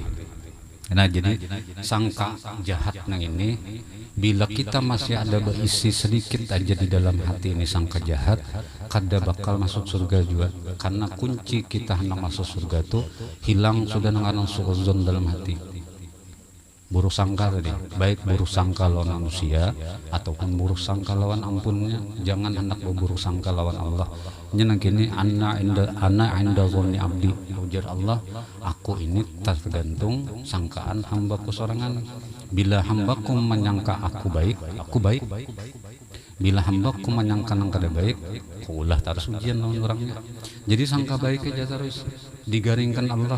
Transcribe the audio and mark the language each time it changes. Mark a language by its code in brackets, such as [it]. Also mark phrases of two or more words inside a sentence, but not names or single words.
[bjn] Nah jadi sangka jahat nang ini, bila kita masih ada berisi sedikit aja di dalam hati ini sangka jahat, kada bakal masuk surga juga. Karena kunci kita hendak masuk surga tuh hilang sudah nang suudzon dalam hati. Buruk sangka tadi, baik buruk sangka lawan manusia ataupun buruk sangka lawan ampunnya. Jangan hendak berburuk sangka lawan Allah. [ar] Nyenang kini أنا عند ظن عبدي, [bjn] ujar Allah, aku ini tergantung sangkaan hambaku sorangan. Bila hambaku menyangka aku baik, aku baik. Bila hambaku menyangka nang kada baik, ulah terus ujian lawan orangnya. Jadi sangka baik aja terus digaringkan Allah.